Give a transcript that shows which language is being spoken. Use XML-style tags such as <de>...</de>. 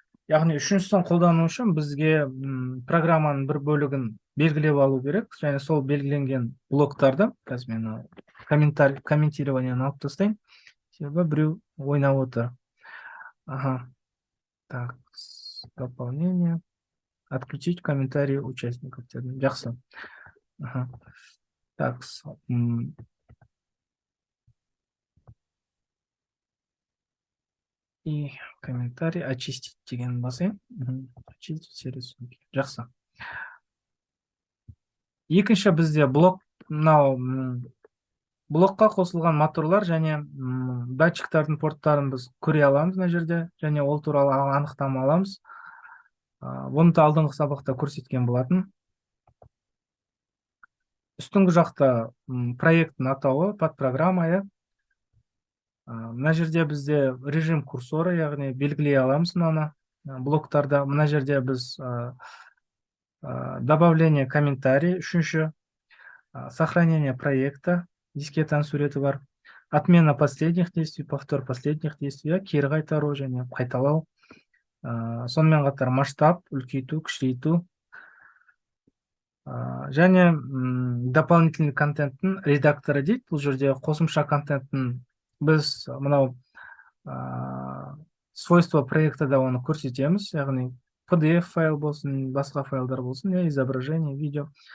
<kk>Яғни үшіншісін қолдану үшін бізге программаның бір бөлігін белгілеп алу керек, және сол белгіленген блоктарды, қазір мен комментированияны алып тастайын, себебі біреу ойнап отыр.</kk> <ru>Так, дополнение. Отключить комментарии участников.</ru> <kk>Жақсы.</kk> <ru>Так, и комментарий очистить</ru> <kk>деген басайын.</kk> <ru>Очистить все рисунки.</ru> <kk>Жақсы. Екінші бізде блок, мынау блокқа қосылған моторлар және датчиктардың порттарын біз көре аламыз мына жерде, және ол туралы анықтама аламыз. Оны да алдыңғы сабақта көрсеткен болатын. Үстіңгі жақта проекттің атауы, подпрограмма. Мына жерде бізде режим курсоры, яғни белгілей аламыз мынаны блоктарда. Мына жерде біз</kk> <ru>добавление комментарий,</ru> <kk>үшінші</kk> <ru>сохранение проекта,</ru> <kk>дискетаның суреті бар,</kk> <ru>отмена последних действий, повтор последних действий,</ru> <kk>кері қайтару және қайталау. Сонымен қатар масштаб, үлкейту, кішірейту. Және дополнительный контенттің редакторы дейді. Бұл жерде қосымша контенттің біз мынау свойство проектада оны көрсетеміз. Яғни PDF файл болсын, басқа файлдар болсын, изображение, видео.</kk>